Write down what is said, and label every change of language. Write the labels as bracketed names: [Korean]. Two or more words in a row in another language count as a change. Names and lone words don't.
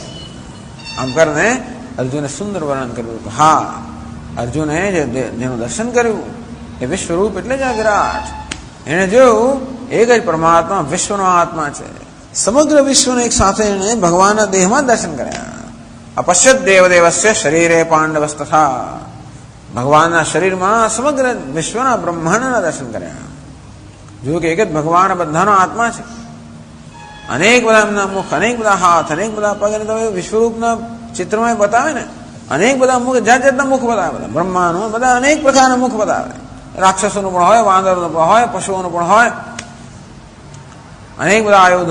[Gujarati] આમ કરીને અર્જુને સુંદર વર્ણન કર્યું. હા, અર્જુને જેનું દર્શન કર્યું એ વિશ્વરૂપ એટલે જ આ વિરાટ. એને જોયું એક જ પરમાત્મા વિશ્વનો આત્મા છે. સમગ્ર વિશ્વને એક સાથે એને ભગવાનના દેહમાં દર્શન કર્યા. [Sanskrit] अपश्यत देवदेवस्य शरीरे पांडवस्तथा [Gujarati] भगवानના શરીરમાં સમગ્ર વિશ્વના બ્રહ્માંડના દર્શન કર્યા. જો કે એક જ ભગવાન બધાનો આત્મા છે. અનેક બધા એમના મુખ, અનેક બધા હાથ, અનેક બધા પગ, અને તમે વિશ્વરૂપના ચિત્રમાં બતાવે ને, અનેક બધા મુખ, જાત જાતના મુખ બતાવે. બ્રહ્માનું બધા અનેક પ્રકારના મુખ બતાવે. રાક્ષસોનું પણ હોય, વાંદરનું પણ હોય, પશુઓનું પણ હોય, અનેક બધા આયુધો.